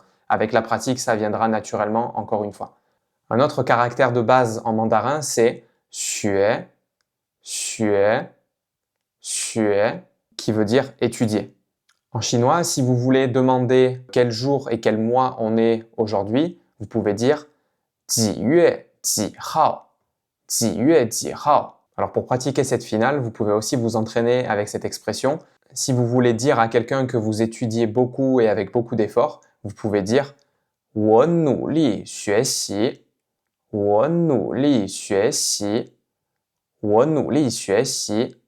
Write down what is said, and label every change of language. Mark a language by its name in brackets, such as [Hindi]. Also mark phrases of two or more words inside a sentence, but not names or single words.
[French] Avec la pratique, ça viendra naturellement encore une fois. Un autre caractère de base en mandarin, c'est [Chinese] 学，学，学, [French] qui veut dire étudier. En chinois, si vous voulez demander quel jour et quel mois on est aujourd'hui, vous pouvez dire [Chinese] 几月几号，几月几号. [French] Alors pour pratiquer cette finale, vous pouvez aussi vous entraîner avec cette expression. Si vous voulez dire à quelqu'un que vous étudiez beaucoup et avec beaucoup d'efforts, vous pouvez dire [Chinese] 我努力学习，我努力学习，我努力学习。